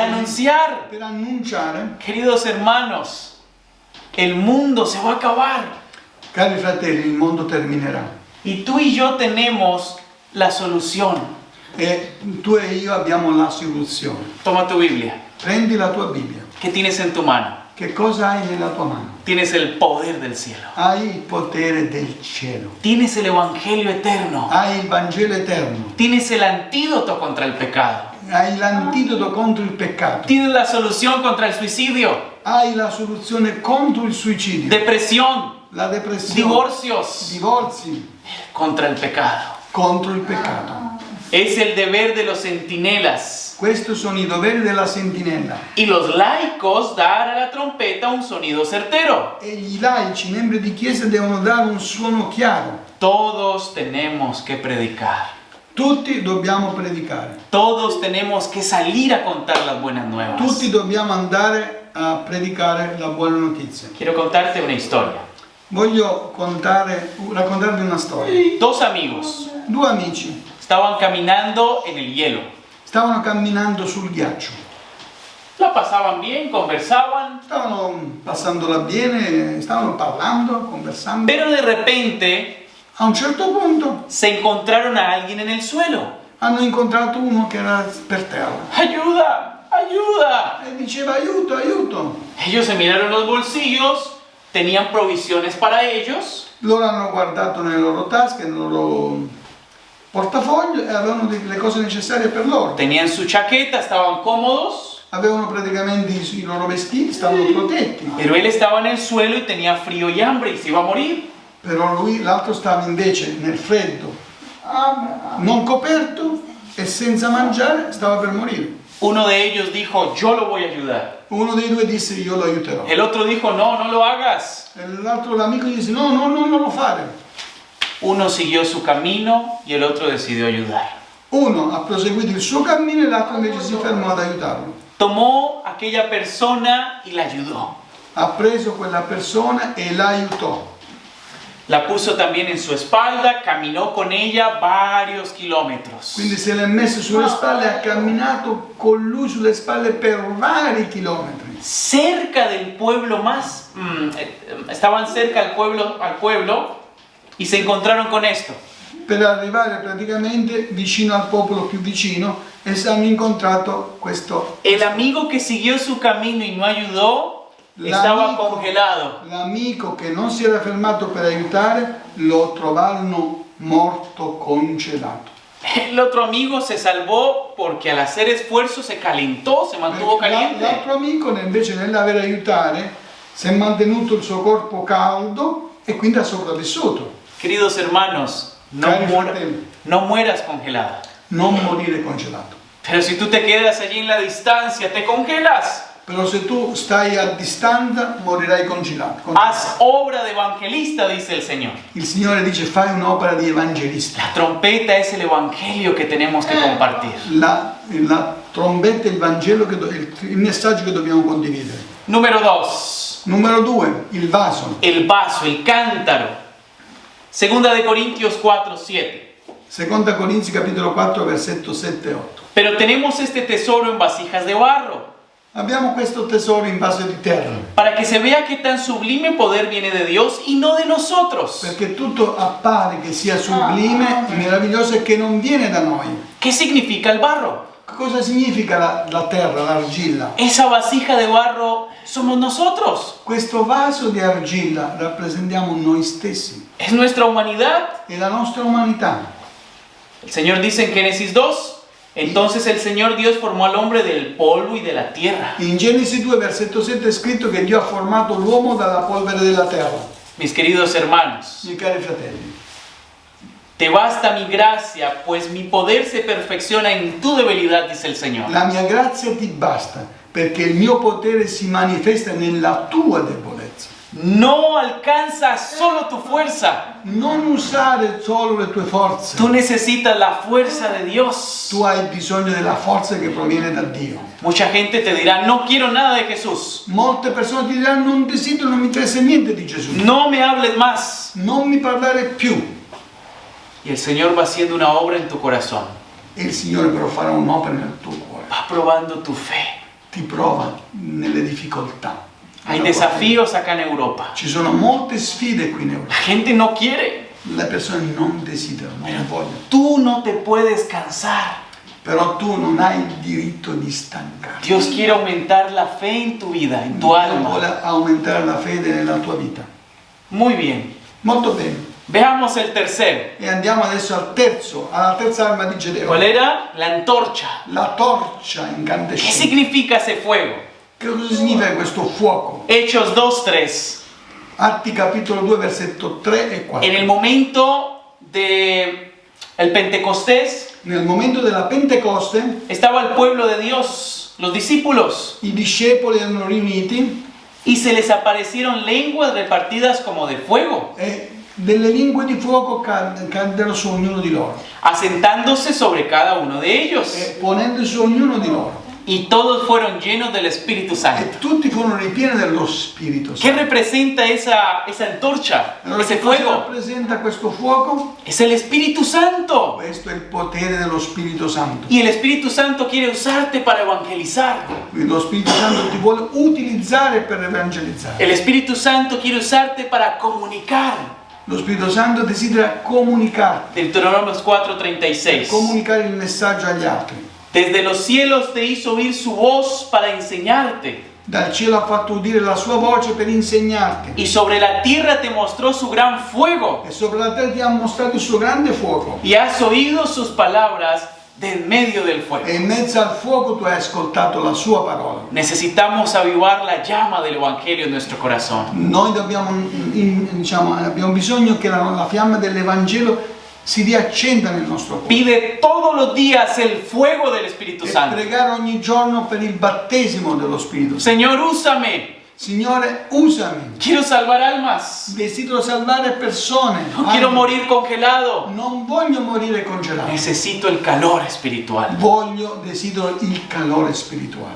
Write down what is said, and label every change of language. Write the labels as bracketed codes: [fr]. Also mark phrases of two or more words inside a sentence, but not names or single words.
[it] appelli, [es] anunciar. [it] per annunciare. [es] Queridos hermanos, el mundo se va a acabar [it] Cari fratelli, il mondo terminerà [es] y tú y yo tenemos la solución. [it] e tu e io abbiamo la soluzione. [es] Toma tu Biblia. [it] Prendi la tua Bibbia. [es] ¿Qué tienes en tu mano? [it] Che cosa hai nella tua mano? [es] Tienes el poder del cielo. [it] Hai il potere del cielo. [es] Tienes el Evangelio eterno. [it] Hai il Vangelo eterno. [es] Tienes el antídoto contra el pecado. [it] Hai l'antidoto contro il peccato. [es] Tienes la solución contra el suicidio, [it] Hai la soluzione contro il suicidio, [es] depresión, [it] la depressione, [es] divorcios, [it] divorzi, [es] contra el pecado. [it] contro il peccato. [es] Es el deber de los centinelas [it] Questi sono i doveri della sentinella. [es] y los laicos dar a la trompeta un sonido certero. [it] E i laici, membri di chiesa, devono dare un suono chiaro. [es] Todos tenemos que predicar. [it] Tutti dobbiamo predicare. [es] Todos tenemos que salir a contar las buenas nuevas. [it] Tutti dobbiamo andare a predicare la buona notizia. [es] Quiero contarte una historia. [it] Voglio raccontarvi una storia. [es] Dos amigos [it] Due amici [es] estaban caminando en el hielo. [it] stavano camminando sul ghiaccio. [es] La pasaban bien, conversaban, [it] Stavano passandola bene, stavano parlando, [es] conversando. pero de repente [it] A un certo punto [es] se encontraron a alguien en el suelo. [it] hanno incontrato uno che era per terra [es] ¡Ayuda! ¡Ayuda! [it] e diceva aiuto, aiuto. [es] Ellos se miraron los bolsillos, tenían provisiones para ellos, [it] Loro hanno guardato nelle loro tasche, nel loro portafoglio e avevano le cose necessarie per loro. [es] tenían su chaqueta, estaban cómodos, [it] Avevano praticamente i loro vestiti, stavano protetti. [es] pero él estaba en el suelo y tenía frío y hambre y se iba a morir. [it] Però l'altro stava invece nel freddo, non coperto e senza mangiare, stava per morire. [es] Uno de ellos dijo, yo lo voy a ayudar. [it] Uno dei due disse io lo aiuterò. [es] El otro dijo, no, no lo hagas. [it] E l'altro, l'amico, disse no, no, no, non lo fare. [es] Uno siguió su camino y el otro decidió ayudar. [it] Uno ha proseguito il suo cammino e l'altro invece si fermò ad aiutarlo. [es] Tomó a aquella persona y la ayudó. [it] Ha preso quella persona e la aiutò. [es] La puso también en su espalda, caminó con ella varios kilómetros. [it] Quindi se l'è messo sulle spalle e ha camminato con lui sulle spalle per vari chilometri. [es] Cerca del pueblo más, estaban cerca al pueblo y se encontraron con esto. [it] Per arrivare praticamente vicino al popolo più vicino e si hanno incontrato questo. [es] El amigo que siguió su camino y no ayudó estaba congelado. [it] L'amico che non si era fermato per aiutare lo trovarono morto, congelato. [es] El otro amigo se salvó porque al hacer esfuerzo se calentó, se mantuvo caliente. [it] L'altro amico invece nell'aver aiutare si è mantenuto il suo corpo caldo e quindi ha sopravvissuto. [es] Queridos hermanos, [it] Cari fratelli, [es] no mueras congelado. [it] non morire congelato. [es] Pero si tú te quedas allí en la distancia, te congelas. [it] Però se tu stai a distanza morirai congelato. [es] Haz obra de evangelista, dice el Señor. [it] Il Signore dice fai un'opera di evangelista. [es] La trompeta es el evangelio que tenemos que compartir. [it] La trombetta è il Vangelo, il messaggio che dobbiamo condividere. [es] Número 2. [it] Numero 2, il vaso. [es] El vaso, el cántaro. Segunda de Corintios 4:7. [it] Seconda Corinzi capitolo 4 versetto 7 e 8. [es] Pero tenemos este tesoro en vasijas de barro, [it] Abbiamo questo tesoro in vaso di terra, [es] para que se vea que tan sublime poder viene de Dios y no de nosotros. [it] perché tutto appare che sia sublime, meraviglioso e che non viene da noi. [es] ¿Qué significa el barro? [it] Cosa significa la terra, l'argilla? [es] Esa vasija de barro somos nosotros, [it] Questo vaso di argilla rappresentiamo noi stessi, [es] es nuestra humanidad. [it] è la nostra umanità. [es] El Señor dice en Génesis 2, entonces el Señor Dios formó al hombre del polvo y de la tierra. [it] In Genesi 2 versetto 7 è scritto che Dio ha formato l'uomo dalla polvere della terra. [es] Mis queridos hermanos, [it] Miei cari fratelli, [es] te basta mi gracia, pues mi poder se perfecciona en tu debilidad, dice el Señor. [it] la mia grazia ti basta, perché il mio potere si manifesta nella tua debolezza. [es] No alcanza solo tu fuerza. [it] Non usare solo le tue forze. [es] Tú necesitas la fuerza de Dios. [it] Tu hai bisogno della forza che proviene da Dio. [es] Mucha gente te dirá, no quiero nada de Jesús. [it] Molte persone ti diranno non desidero, non mi interessa niente di Gesù. [es] No me hables más. [it] Non mi parlare più. [es] Y el Señor va haciendo una obra en tu corazón. [it] E il Signore però farà un'opera nel tuo cuore. [es] Va probando tu fe. [it] Ti prova nelle difficoltà. [es] Hay desafíos acá en Europa. [it] Ci sono molte sfide qui in [es] La [it] Europa. [es] gente no quiere. [it] Le persone non desiderano, non vogliono. [es] Tú no te puedes cansar. [it] Però tu non hai il diritto di stancarti. [es] Dios quiere aumentar la fe en tu vida, en tu [it] Dio [es] alma. [it] vuole aumentare la fede nella tua vita. [es] Muy bien. [it] Molto bene. [es] Veamos el tercero. [it] E andiamo adesso alla terza arma di [es] ¿Cuál [it] Gedeone. [es] era? La antorcha. [it] La torcia [es] ¿Qué [it] incandescente. [es] significa ese fuego? [it] Che cosa significa questo fuoco? [es] Hechos 2:3. [it] Atti capitolo 2 versetto 3 e 4. [es] En el momento de el Pentecostés [it] Nel momento della Pentecoste [es] estaba el pueblo de Dios, los discípulos, [it] i discepoli erano riuniti [es] y se les aparecieron lenguas repartidas como de fuego, [it] e delle lingue di fuoco caddero su ognuno di loro [es] asentándose sobre cada uno de ellos. [it] e ponendosi su ognuno di loro. [es] Y todos fueron llenos del Espíritu Santo. [it] E tutti furono ripieni dello Spirito [es] ¿Qué [it] Santo. [es] representa esa antorcha, [it] Allora [es] ese [it] che cosa [es] fuego? [it] rappresenta questo fuoco? [es] Es el Espíritu Santo. [it] Questo è il potere dello Spirito Santo. [es] Y el Espíritu Santo quiere usarte para evangelizar. [it] Quindi lo Spirito Santo ti vuole utilizzare per evangelizzare. [es] El Espíritu Santo quiere usarte para comunicar. [it] Lo Spirito Santo desidera comunicarti, [es] Deuteronomios 4:36. [it] comunicare il messaggio agli altri. [es] Desde los cielos te hizo oír su voz para enseñarte. [it] Dal cielo ha fatto udire la sua voce per insegnarti. [es] Y sobre la tierra te mostró su gran fuego. [it] E sopra la terra ti ha mostrato il suo grande fuoco. [es] Y has oído sus palabras del medio del fuego. [it] E in mezzo al fuoco tu hai ascoltato la sua parola. [es] Necesitamos avivar la llama del Evangelio en nuestro corazón. [it] Noi abbiamo bisogno che la fiamma dell'Evangelo si riaccenda nel nostro cuore. [es] Pide todos los días el fuego del Espíritu [it] E [es] Santo. [it] pregare ogni giorno per il battesimo dello Spirito Santo. [es] Señor, úsame. [it] Signore, usami. [es] Quiero salvar almas. [it] Desidero salvare persone. [es] No quiero morir congelado. [it] Non voglio morire congelato. [es] Necesito el calor espiritual. [it] Desidero il calore spirituale.